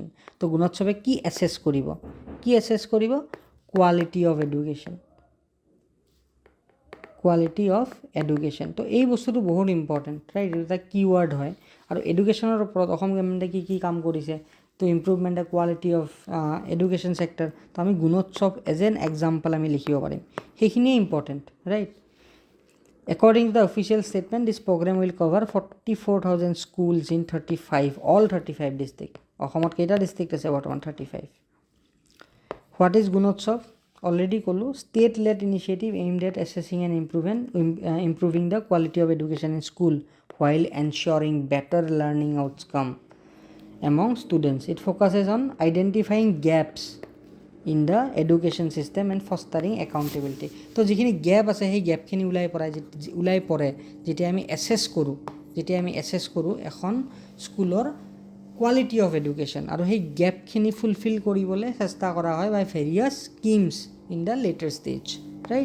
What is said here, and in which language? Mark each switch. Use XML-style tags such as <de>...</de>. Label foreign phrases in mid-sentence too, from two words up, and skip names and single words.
<as>তো গুণোৎসৱে কি এছেছ কৰিব,</as> <en>quality of education, quality of education.</en> <as>তো এই বস্তুটো বহুত ইম্পৰ্টেণ্ট, ৰাইট, এইটো এটা কিৱৰ্ড হয়। আৰু এডুকেশ্যনৰ ওপৰত অসম গভৰ্ণমেণ্টে কি কাম কৰিছে, তো</as> <en>improvement the quality of education sector,</en> <as>তো আমি গুণোৎসৱ</as> <en>as an example</en> <as>আমি লিখিব পাৰিম, সেইখিনিয়ে ইম্পৰ্টেণ্ট, ৰাইট।</as> <en>According to the official statement, this program will cover 44,000 schools in all 35 districts.</en> <as>অসমত কেইটা ডিষ্ট্ৰিক্ট আছে বৰ্তমান? 35.</as> <en>What is গুণোৎসৱ?</en> <as>Already ক'লো,</as> <en>state-led initiative aimed at assessing and improving the quality of education in school while ensuring better learning outcome among students. It focuses on identifying gaps in the education system and fostering accountability.</en> <as>তো যিখিনি গেপ আছে সেই গেপখিনি ওলাই পৰে যেতিয়া আমি এছেছ কৰোঁ এখন স্কুলৰ কোৱালিটি অফ এডুকেশ্যন, আৰু সেই গেপখিনি ফুলফিল কৰিবলৈ চেষ্টা কৰা হয়</as> <en>by various schemes in the later stage,</en> <as>ৰাইট।</as>